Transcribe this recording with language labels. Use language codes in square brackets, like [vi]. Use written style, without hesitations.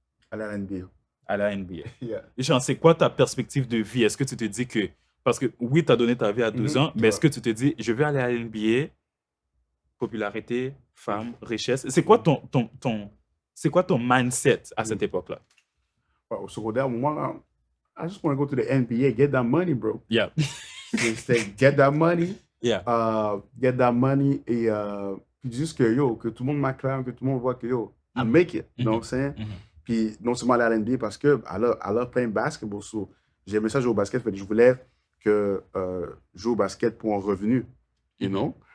[fr] À la NBA. À la NBA. Genre, c'est quoi ta perspective de vie? Est-ce que tu te dis que... Parce que oui, tu as donné ta vie à 12 ans, mais est-ce que tu te dis, je vais aller à la NBA, popularité, femme, richesse? C'est quoi c'est quoi ton mindset à cette époque-là? Au secondaire, moi, [en] I just want to go to the NBA, get that money, bro. Yeah. [fr] C'est [en] get that money. Yeah. Get that money [fr] et puis juste que tout le monde m'acclame, que tout le monde voit que [en] I make it. You know what I'm saying? [fr] Puis non seulement aller à l'NBA parce que [en] I love playing basketball. [fr] So, j'aimais ça jouer au basket, mais je voulais que jouer au basket pour un revenu, [en] you know?